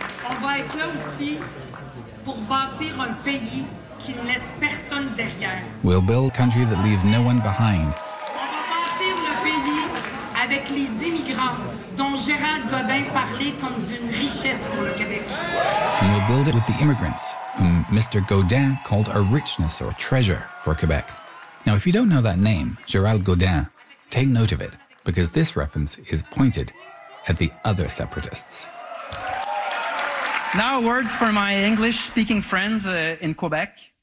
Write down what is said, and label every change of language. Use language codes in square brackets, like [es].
[fr] On va être là aussi pour bâtir un pays qui ne laisse personne derrière. [en] We'll build a country that leaves no one behind. [fr] On va bâtir le pays avec les immigrants dont Gérald Godin parlait comme d'une richesse pour le Québec. [en] And we'll build it with the immigrants, whom Mr. Godin called a richness or treasure for Quebec. Now, if you don't know that name, Gérald Godin, take note of it, because this reference is pointed at the other separatists. Now a word for my English-speaking friends in Quebec.